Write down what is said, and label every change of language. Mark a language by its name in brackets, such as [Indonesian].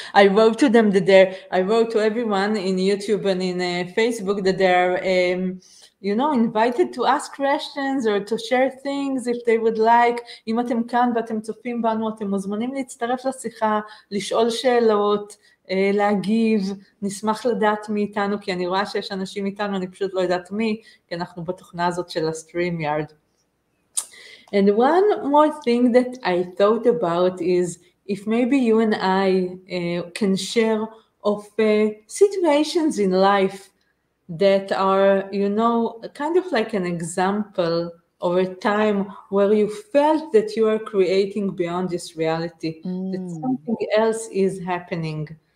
[English] I wrote to them I wrote to everyone in YouTube and in Facebook that they're, invited to ask questions or to share things if they would like. [Hebrew] אם אתם כאן ואתם צופים בנו, אתם מוזמנים להצטרף לשיחה, לשאול שאלות, להגיב, נשמח לדעת מי איתנו, כי אני רואה שיש אנשים איתנו, אני פשוט לא יודעת מי, כי אנחנו בתוכנה הזאת של ה-StreamYard. [English] And one more thing that I thought about is if maybe you and I can share of situations in life that are, kind of like an example of a time where you felt that you are creating beyond this reality, that something else is happening.